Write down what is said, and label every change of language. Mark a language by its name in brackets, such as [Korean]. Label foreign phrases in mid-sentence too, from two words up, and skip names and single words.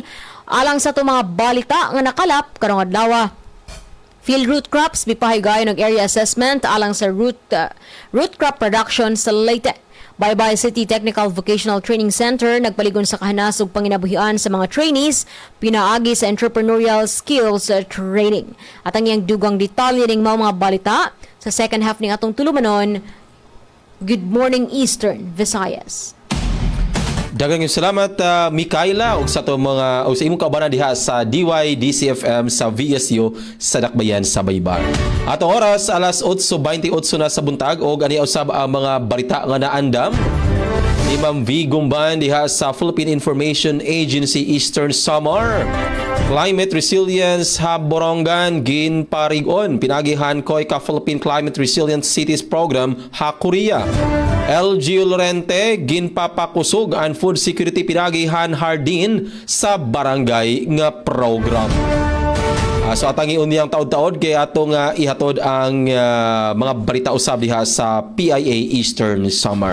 [Cebuano] Alang sa atong mga balita nga nakalap karong adlaw, [English] field root crops [Cebuano] bipahigayon og [English] area assessment [Cebuano] alang sa [English] root crop production [Cebuano] sa Leyte. Baybay City Technical Vocational Training Center nagpaligon sa kahanas ug panginabuhian sa mga trainees pinaagi sa [English] entrepreneurial skills training. [Cebuano] At ang iyang dugang detalye ning mga balita sa [English] second half [Cebuano] ning atong tulumanon. [English] Good morning Eastern Visayas. [Cebuano] Daghang salamat Mikaela ug sa to mga o sa imong kaubanan diha sa DYDCFM sa VSU sa Dakbayan sa Baybay. Atong oras alas 8:28 na sa buntag ug ani usab ang mga balita nga naandam ni Ma'am V Gumban diha sa Philippine Information Agency Eastern Samar. [Waray] Climate Resilience Hub Borongan ginparigon pinagihan koy ka Philippine Climate Resilient Cities Program Hakuria. LG Lorente ginpapakusog ang [English] food security [Waray] pinagihan Hardin sa barangay nga program. [Cebuano] So atang iunyang taod-taod kay atong ihatod ang mga balita usab diha sa PIA Eastern Samar.